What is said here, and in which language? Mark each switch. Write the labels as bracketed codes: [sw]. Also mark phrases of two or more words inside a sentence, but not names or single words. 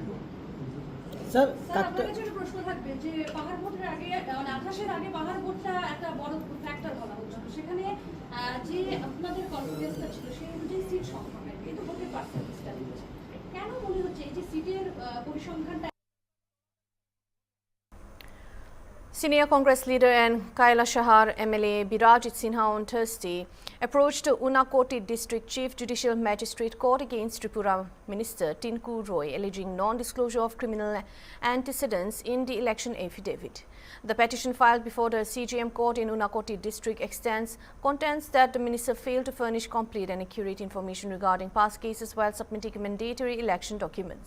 [bn] স্যার আপনার কাছে একটা প্রশ্ন থাকবে যে পাহাড় ভোটের আগে, মানে 28-এর আগে পাহাড় ভোটটা একটা বড় ফ্যাক্টর বলা হচ্ছিল, সেখানে যে আপনাদের কনফিডেন্সটা ছিল সেই অনুযায়ী সিট সংখ্যা কিন্তু ভোটের পার্সেন্টেজটা দিচ্ছে, কেন মনে হচ্ছে এই যে সিটের পরিসংখ্যানটা? [en] Senior Congress leader and Kailashahar MLA Birajit Sinha on Thursday approached Unakoti District Chief Judicial Magistrate Court against Tripura Minister Tinku Roy, alleging non-disclosure of criminal antecedents in the election affidavit. The petition filed before the CJM court in Unakoti district contends that the minister failed to furnish complete and accurate information regarding past cases while submitting mandatory election documents.